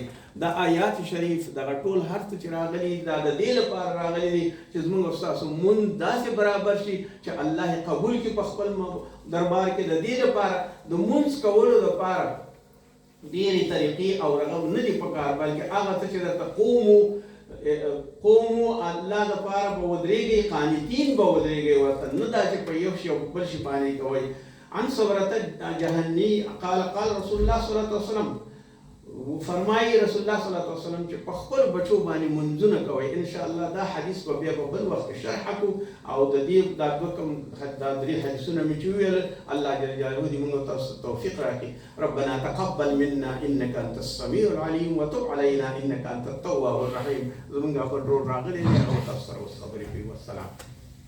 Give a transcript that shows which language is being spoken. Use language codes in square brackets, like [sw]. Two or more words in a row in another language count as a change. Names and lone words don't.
[ps] دا آیات شریف دغه ټول هر څه چې راغلي دا د دې لپاره راغلي دي چې زموږ او ستاسو مونږ داسې برابر شي چې الله یې قبول کړي په خپل دربار کې. د دې لپاره د مونځ کولو لپاره ډېرې طریقې او رغم نه دي پکار، بلکې هغه څه چې درته قومو الله دپاره به ودرېږئ، قانتین به ودرېږئ ورته، نه دا چې په یو شي او بل شي باندې کوئ. [ar] عن صبرة جهني قال قال رسول الله صلی الله علیه وسلم فرمایي رسول الله صلی الله علیه وسلم [ps] چې په خپل بچو باندې منځونه کوئ. [ar] ان شاء الله [ps] دا حدیث به بیا په بل وخت کې شرح کړو او د دې دا دوه کوم دا درې حدیثونه مې چې وویل الله [ar] جل جلاله [ps] دې موږ ته توفیق راکړي. [ar] ربنا تقبل منا انك انت السميع العليم وتب علينا انك انت التواب الرحيم. [ps] زموږ په ډول راغلي او تاسو سره خبرې کوي. والسلام.